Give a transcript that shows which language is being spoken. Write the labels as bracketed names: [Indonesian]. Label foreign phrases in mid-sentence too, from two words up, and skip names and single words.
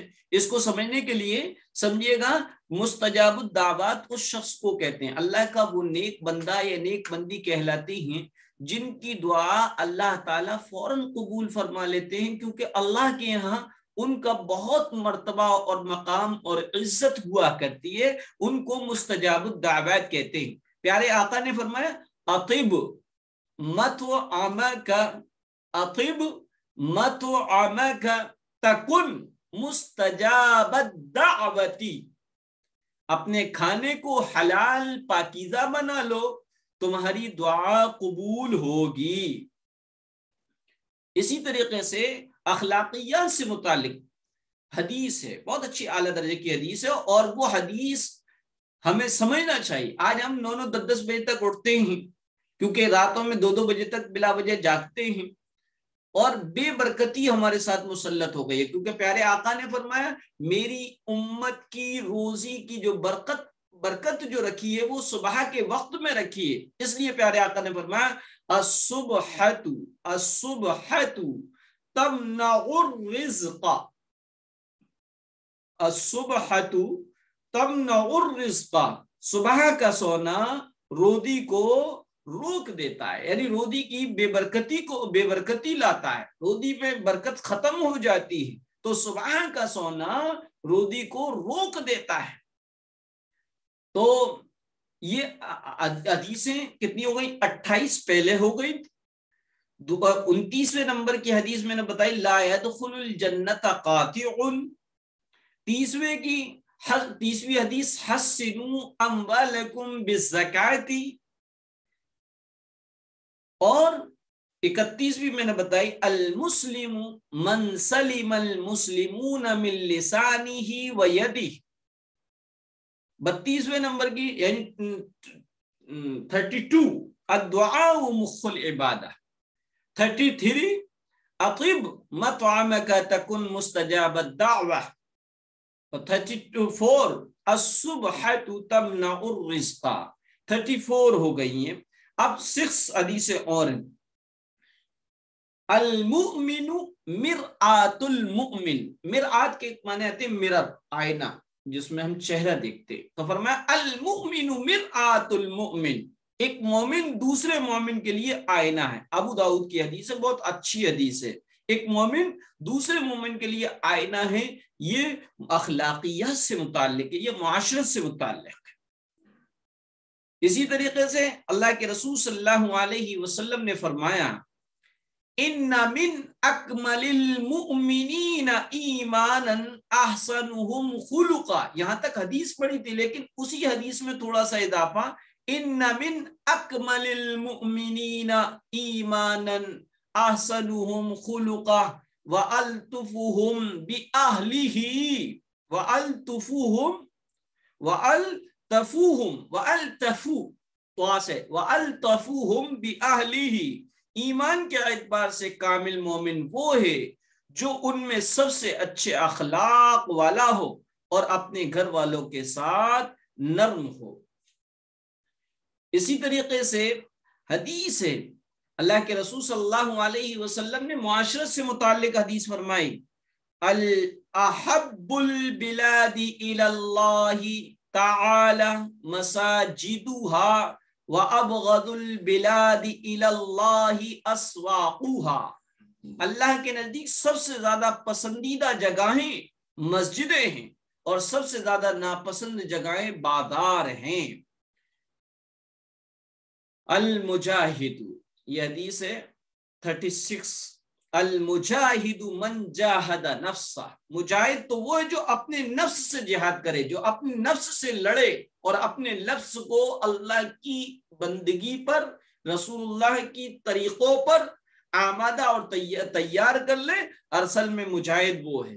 [Urdu] اس کو سمجھنے کے لیے سمجھیے گا، مستجاب الدعوات اس شخص کو کہتے ہیں، اللہ کا وہ نیک بندہ یا نیک بندی کہلاتی ہیں جن کی دعا اللہ تعالیٰ فوراً قبول فرما لیتے ہیں، کیونکہ اللہ کے یہاں ان کا بہت مرتبہ اور مقام اور عزت ہوا کرتی ہے. ان کو مستجاب الدعوات کہتے ہیں. پیارے آقا نے فرمایا, [Arabic] أطب مطعمك، أطب مطعمك تكن مستجاب الدعوة, [Urdu] اپنے کھانے کو حلال پاکیزہ بنا لو، تمہاری دعا قبول ہوگی. اسی طریقے سے اخلاقیات سے متعلق حدیث ہے، بہت اچھی اعلیٰ درجے کی حدیث ہے، اور وہ حدیث ہمیں سمجھنا چاہیے. آج ہم 9-10 بجے تک اٹھتے ہیں، کیونکہ راتوں میں 2-2 بجے تک بلا وجہ جاگتے ہیں، اور بے برکتی ہمارے ساتھ مسلط ہو گئی ہے. کیونکہ پیارے آقا نے فرمایا، میری امت کی روزی کی جو برکت جو رکھی ہے وہ صبح کے وقت میں رکھی ہے. اس لیے پیارے آقا نے فرمایا, [Arabic] الصبحة الصبحة تمنع الرزق، الصبحة تمنع الرزق, [Urdu] صبح کا سونا رودی کو روک دیتا ہے، یعنی رودی کی بے برکتی لاتا ہے. رودی میں برکت ختم ہو جاتی ہے، تو صبح کا سونا رودی کو روک دیتا ہے. تو یہ حدیثیں کتنی ہو گئی? 28 پہلے ہو گئی. 29ویں نمبر کی حدیث میں نے بتائی, [Arabic] لا يدخل الجنة قاطع. [Urdu] 30ویں حدیث, [Arabic] حصنوا أموالكم بالزكاة. [Urdu] اور 31ویں میں نے بتائی, [Arabic] المسلم من سلم المسلمون من لسانه ويده. [Urdu] 32ویں نمبر کی یعنی 32, [Arabic] الدعاء مخ العبادة. 33، أطب مطعمك تكن مستجاب الدعوة. 34، الصبحة تمنع الرزق. [Urdu] 34 ہو گئی ہیں۔ اب 6 حدیثیں اور ہیں. [Arabic] المؤمن مرآت المؤمن، [Urdu] مرآت کے معنی آتے ہیں مرر، آئینہ جس میں ہم چہرہ دیکھتے، تو فرمایا [Arabic] المؤمن مرآت المؤمن، [Urdu] ایک مومن دوسرے مومن کے لیے آئینہ ہے۔ ابو داؤد کی حدیث ہے، بہت اچھی حدیث ہے، ایک مومن دوسرے مومن کے لیے آئینہ ہے، یہ اخلاقیات سے متعلق ہے، یہ معاشرت سے متعلق ہے۔ اسی طریقے سے اللہ کے رسول صلی اللہ علیہ وسلم نے فرمایا [Arabic] ان من اکمل المؤمنین ایمانا احسنهم خلقا، [Urdu] یہاں تک حدیث پڑھی تھی لیکن اسی حدیث میں تھوڑا سا اضافہ، [Arabic] ان من اکمل المؤمنین ایمانا احسنهم خلقا والطفهم باہلہ والطفوهم باہلہ، [Urdu] ایمان کے اعتبار سے کامل مومن وہ ہے جو ان میں سب سے اچھے اخلاق والا ہو اور اپنے گھر والوں کے ساتھ نرم ہو۔ اسی طریقے سے حدیث ہے، اللہ کے رسول صلی اللہ علیہ وسلم نے معاشرت سے متعلق حدیث فرمائی، [Arabic] احب البلاد الی اللہ تعالی مساجدها وَأَبْغَضُ الْبِلَادِ إِلَى اللَّهِ أَسْوَاقُهَا، [Urdu] اللہ کے نزدیک سب سے زیادہ پسندیدہ جگہیں مسجدیں ہیں اور سب سے زیادہ ناپسند جگہیں بازار ہیں۔ المجاہد، یہ حدیث ہے 36، [Arabic] المجاہد من جاہد نفسہ، [Urdu] مجاہد تو وہ ہے جو اپنے نفس سے جہاد کرے، جو اپنے نفس سے لڑے اور اپنے نفس کو اللہ کی بندگی پر، رسول اللہ کی طریقوں پر آمادہ اور تیار کر لے، اصل میں مجاہد وہ ہے۔